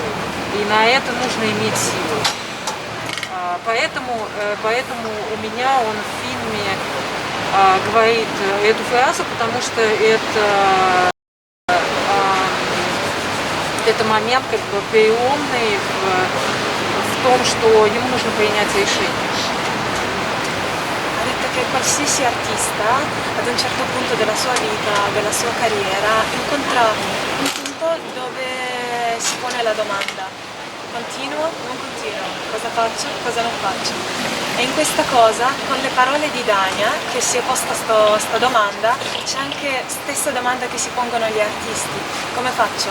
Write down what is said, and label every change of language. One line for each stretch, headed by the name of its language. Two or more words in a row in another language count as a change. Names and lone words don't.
Russian: И на это нужно иметь силу. Поэтому у меня он в фильме говорит эту фразу, потому что это момент как бы переломный в том, что ему нужно принять решение.
Italian: Ha detto che qualsiasi artista ad un certo punto della sua vita, della sua carriera, incontra un punto dove si pone la domanda: continuo, non continuo, cosa faccio, cosa non faccio? E in questa cosa, con le parole di Dania, che si è posta sta domanda, c'è anche stessa domanda che si pongono gli artisti: come faccio?